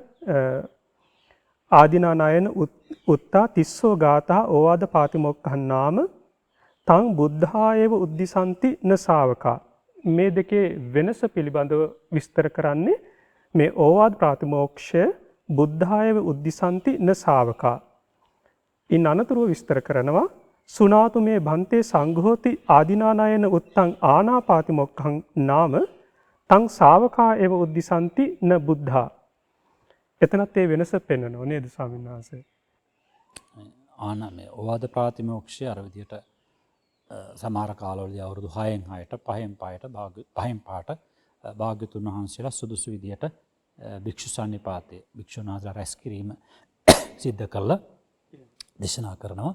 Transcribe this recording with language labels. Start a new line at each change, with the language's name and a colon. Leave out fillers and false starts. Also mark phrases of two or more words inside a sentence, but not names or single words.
Pali: ආදිනානයන උත්තා තිස්සෝ ගාථා ඕවාද පාතිමොක්ඛං නාම තං බුද්ධායව උද්දිසanti න ශාවකා
Sinhala: මේ දෙකේ වෙනස පිළිබඳව විස්තර කරන්නේ මේ ඕවාද ප්‍රාතිමෝක්ෂය
Pali: බුද්ධායව උද්දිසanti න ශාවකා
Sinhala: ඉන් අනතුරුව විස්තර කරනවා
Pali: සුනාතු මේ භන්තේ සංඝෝති ආදිනානයන උත්තං ආනාපාතිමොක්ඛං නාම තං ශාවකා එව උද්දිසanti න බුද්ධා
Sinhala: එතනත් ඒ වෙනස පෙන්වනවා නේද ස්වාමීන් වහන්සේ ආනමේ ඕවාද ප්‍රාතිමෝක්ෂය අර විදියට සමහර කාලවලදී අවුරුදු 6න් 6ට 5න් 5ට භාග්‍යතුන් වහන්සේලා සුදුසු විදියට භික්ෂු සන්නිපාතයේ භික්ෂුන් වහන්සේලා රැස් කිරීම සිද්ධ කළා දේශනා කරනවා.